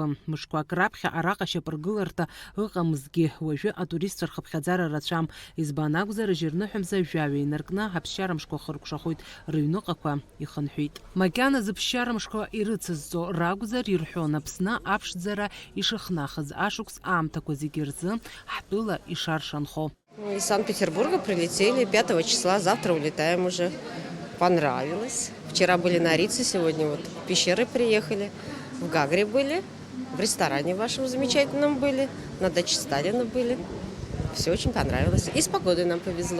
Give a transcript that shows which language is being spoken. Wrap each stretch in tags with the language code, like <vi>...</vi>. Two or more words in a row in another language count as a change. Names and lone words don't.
<ab>Мышқәак раԥхьа араҟа шьапыргыларҭа ыҟамызгьы уажәы атуристцәа рхыԥхьаӡара рацәам. Избан акәзар, ажьырныҳәамза жәаҩа инаркны аԥсшьарамшқәа хыркәшахоит, рыҩныҟақәа ихынҳәит. Макьаназ аԥсшьарамшқәа ирыцызҵо ракәзар ирҳәон Аԥсны аԥшӡара ишыхнахыз ашықәс аамҭақәа зегьы рзы ҳтәыла ишаршанхо.</ab> <ru>Из Санкт-Петербурга прилетели 5 числа, завтра улетаем уже. Понравилось. Вчера были на Рице, сегодня вот в пещеры приехали, в Гагре были, в ресторане вашем замечательном были, на даче Сталина были. Все очень понравилось. И с погодой нам повезло.</ru>